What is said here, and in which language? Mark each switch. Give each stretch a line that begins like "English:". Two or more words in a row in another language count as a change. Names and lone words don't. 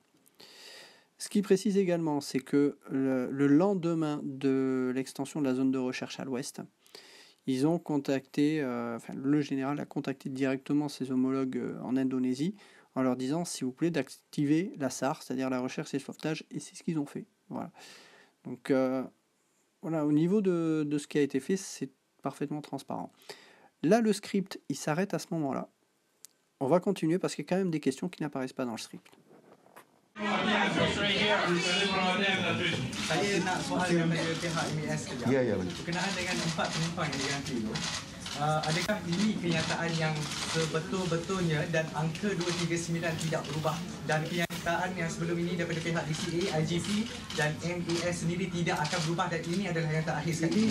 French: Ce qui précise également, c'est que le lendemain de l'extension de la zone de recherche à l'ouest, ils ont contacté, le général a contacté directement ses homologues en Indonésie en leur disant, s'il vous plaît, d'activer la SAR, c'est-à-dire la recherche et sauvetage, et c'est ce qu'ils ont fait. Voilà. Donc, voilà, au niveau de ce qui a été fait, c'est parfaitement transparent. Là, le script, il s'arrête à ce moment-là. On va continuer parce qu'il y a quand même des questions qui n'apparaissent pas dans le script.
Malay: Saya nak soal daripada pihak MAS sekejap. Ya. Berkenaan dengan 4 penumpang yang diganti tu. Adakah ini kenyataan yang sebetul-betulnya dan angka 239 tidak berubah, dan kenyataan yang sebelum ini daripada pihak DCA, IGP dan MAS sendiri tidak akan berubah, dan ini adalah yang terakhir sekali?